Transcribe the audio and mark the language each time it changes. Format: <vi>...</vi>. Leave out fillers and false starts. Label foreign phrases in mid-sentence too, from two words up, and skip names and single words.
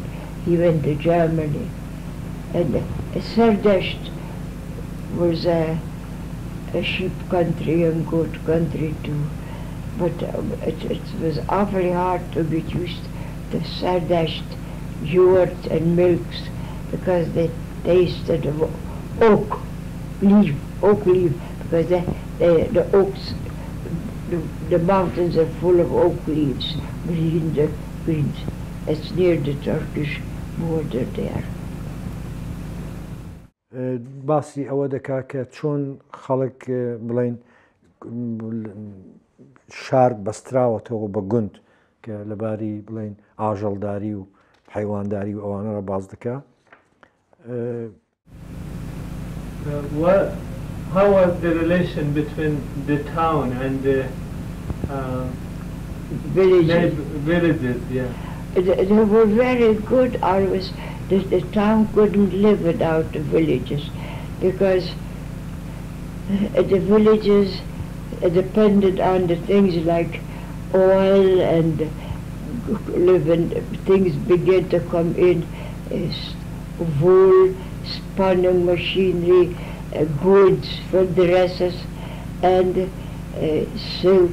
<en>He went to Germany, and Sardasht was a sheep country and goat country too, but it was awfully hard to get used to Sardasht yogurt and milks because they tasted of oak leaf, because the oaks, the mountains are full of oak leaves, greens. It's near the Turkish border there.</en> <ckb>باسی ئەوە دەکا کە چۆن خەڵک بڵێن شار بەستراوەتەوە بە گوند کە لەباری بڵێن ئاژەڵداری و حیوانداری و ئەوانە ڕە باز دەکا.</ckb> <en>How was the relation between the town and the villages? Yeah. They were very good always. The town couldn't live without the villages because the villages depended on the things like oil and things began to come in, wool, spinning machinery, goods for dresses, and silk.</en>